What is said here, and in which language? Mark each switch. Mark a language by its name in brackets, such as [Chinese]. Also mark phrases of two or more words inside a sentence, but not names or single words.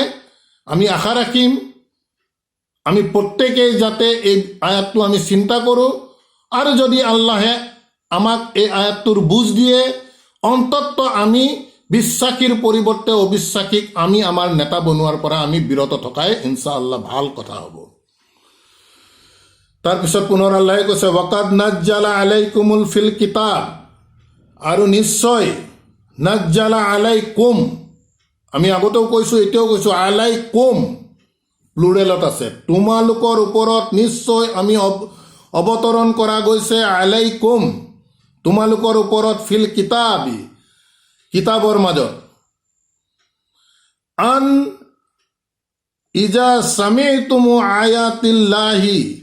[Assamese] আমি আশা ৰাখিম আমি প্ৰত্যেকেই যাতে এই আয়াতটো আমি চিন্তা কৰোঁ, আৰু যদি আল্লাহে আমাক এই আয়াতটোৰ বুজ দিয়ে, অন্ততঃ আমি বিশ্বাসীৰ পৰিৱৰ্তে অবিশ্বাসীক আমি আমাৰ নেতা বনোৱাৰ পৰা আমি বিৰত থকাই [Arabic] إن شاء الله [Assamese] ভাল কথা হ'ব। তাৰপিছত পুনৰ আল্লাহে কৈছে, [Arabic] وقد نزل عليكم في الكتاب, [Assamese] আৰু নিশ্চয় [Arabic] نزل عليكم, [Assamese] আমি আগতেও কৈছোঁ, এতিয়াও কৈছোঁ, আলাইকুম প্লুৰেলত আছে, তোমালোকৰ ওপৰত নিশ্চয় আমি অৱতৰণ কৰা গৈছে, আলাইকুম তোমালোকৰ ওপৰত, [Arabic] في الكتاب [Assamese] কিতাবৰ মাজত, [Arabic] أن إذا سمعتم آيات الله